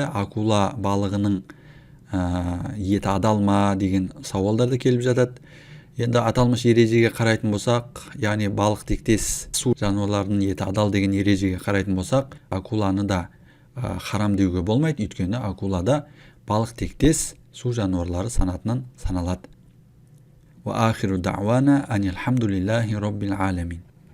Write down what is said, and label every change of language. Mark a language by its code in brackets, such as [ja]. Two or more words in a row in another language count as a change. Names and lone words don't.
[kk] Акула балығының еті адал ма деген сауалдар да келіп жатады. Енді аталмыш ережеге қарайтын болсақ, яғни балық тектес су жануарларының еті адал деген ережеге қарайтын болсақ, акуланы да харам деуге болмайды, өйткені акулада балық тектес су жануарлары санатынан саналады. [ar] وآخر دعوانا أن الحمد لله رب العالمين.